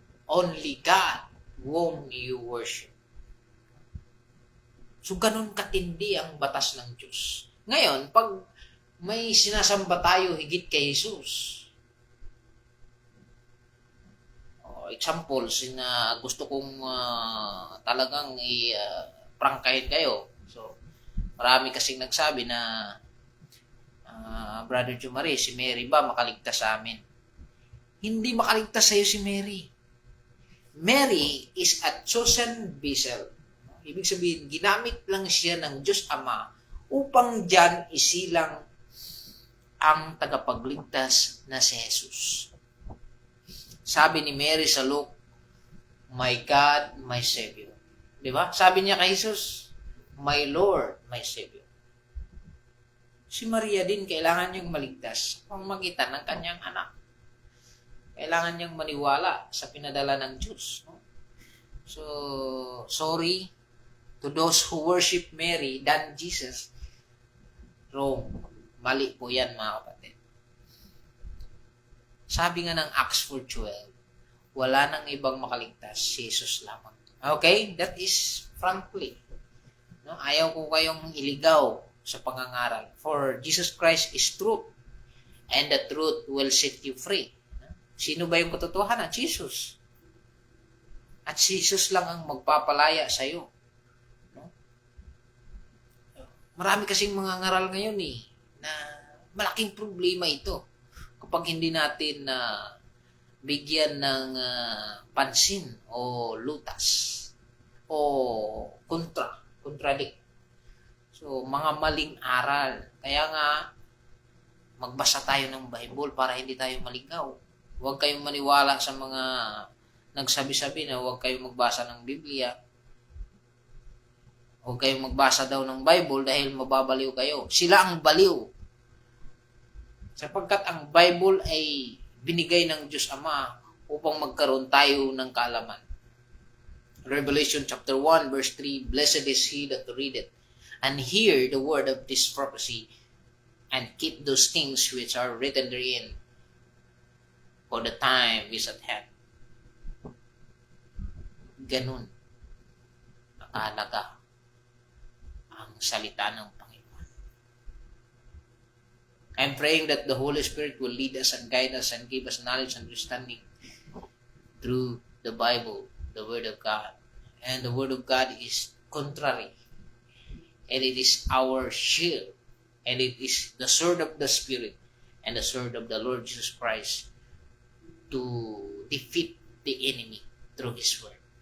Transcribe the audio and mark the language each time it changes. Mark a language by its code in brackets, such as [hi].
[en] Only God whom you worship. [tl] So, ganun katindi ang batas ng Diyos. Ngayon, pag may sinasamba tayo higit kay Jesus, examples na gusto kong talagang i-prangkahin kayo. So, marami kasing nagsabi na Brother Jumari, si Mary ba makaligtas sa amin? Hindi makaligtas sa'yo si Mary. [en] Mary is a chosen vessel. [tl] Ibig sabihin, ginamit lang siya ng Diyos Ama upang diyan isilang ang tagapagligtas na si Jesus. Sabi ni Mary sa Luke, [en] my God, my Savior. [tl] Di ba? Sabi niya kay Jesus, [en] my Lord, my Savior. [tl] Si Maria din, kailangan niyang maligtas upang magitan ng kanyang anak. Kailangan niyang maniwala sa pinadala ng Diyos. No? [en] So, sorry to those who worship Mary than Jesus, wrong. [tl] Mali po yan, mga kapatid. Sabi nga ng Acts 4:12, wala nang ibang makaligtas, si Jesus lamang. Okay? [en] That is frankly. [tl] No? Ayaw ko kayong iligaw sa pangangaral. [en] For Jesus Christ is truth, and the truth will set you free. [tl] Sino ba yung katotohanan? Jesus. At Jesus lang ang magpapalaya sa iyo. Marami kasing mga ngaral ngayon na malaking problema ito kapag hindi natin bigyan ng pansin o lutas o contradict. So, mga maling aral. Kaya nga, magbasa tayo ng Bible para hindi tayo maligaw. Huwag kayong maniwala sa mga nagsabi-sabi na huwag kayong magbasa ng Biblia. Huwag kayong magbasa daw ng Bible dahil mababaliw kayo. Sila ang baliw. Sapagkat ang Bible ay binigay ng Diyos Ama upang magkaroon tayo ng kaalaman. [en] Revelation chapter 1 verse 3, Blessed is he that readeth, and hear the word of this prophecy, and keep those things which are written therein, for the time is at hand. [tl] Ganun. Nakahalaga ang salita ng Panginoon. [en] I'm praying that the Holy Spirit will lead us and guide us and give us knowledge and understanding through the Bible, the Word of God. And the Word of God is contrary. And it is our shield. And it is the sword of the Spirit and the sword of the Lord Jesus Christ to defeat the enemy through His Word.